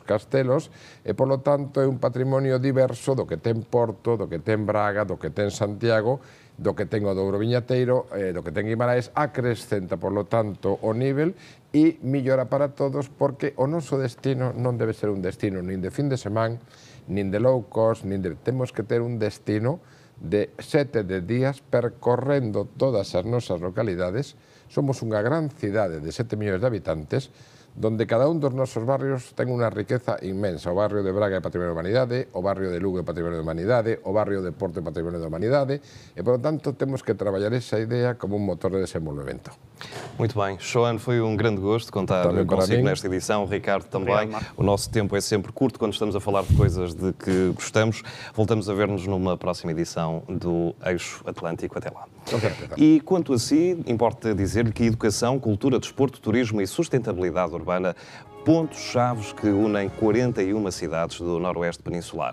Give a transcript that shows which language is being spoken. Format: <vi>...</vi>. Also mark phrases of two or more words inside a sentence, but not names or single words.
<gl>castelos, e polo tanto é un patrimonio diverso do que ten Porto, do que ten Braga, do que ten Santiago, do que ten o Douro Viñateiro, do que ten Guimaraes, acrescenta, polo tanto, o nivel e millora para todos, porque o noso destino non debe ser un destino nin de fin de semana, nin de low cost, temos que ter un destino de 7 días percorrendo todas as nosas localidades. Somos unha gran cidade de 7 millóns de habitantes, donde cada un dos nosos barrios ten unha riqueza inmensa. O barrio de Braga é Patrimonio da Humanidade, o barrio de Lugo é Patrimonio da Humanidade, o barrio de Porto é Patrimonio da Humanidade, e,</gl> <es>por lo tanto,</es> <gl>temos que traballar esa idea como un motor de desenvolvimento.</gl> <pt>Muito bem. Xoan, foi um grande gosto contar consigo nesta edição. Ricardo também. O nosso tempo é sempre curto quando estamos a falar de coisas de que gostamos. Voltamos a ver-nos numa próxima edição do Eixo Atlântico. Até lá. E quanto a si, importa dizer-lhe que educação, cultura, desporto, turismo e sustentabilidade urbana, pontos-chave que unem 41 cidades do Noroeste Peninsular.</pt>